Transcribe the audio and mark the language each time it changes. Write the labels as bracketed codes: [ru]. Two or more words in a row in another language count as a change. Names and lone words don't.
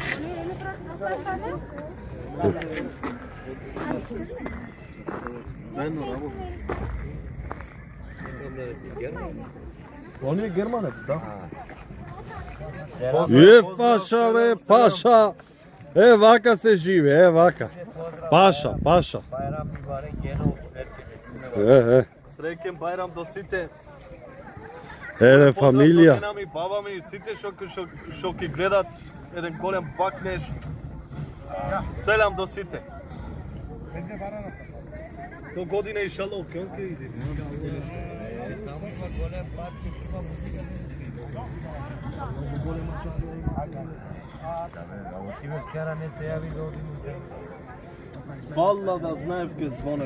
[mk] Заедно работа. Он е германец, да? Е, паша бе, паша. Е, вака се живе, е, вака. Паша. [tr] Bayram mübarek gene olsun herkese. [mk] Среќен Бајрам до сите. Еле, фамилија. Поздрав до ми, баба ми, сите што ќе гледат еден голем бакнеш. Селам до сите. До година и шало, кон ќе иде. Валла да знаев ке звоне.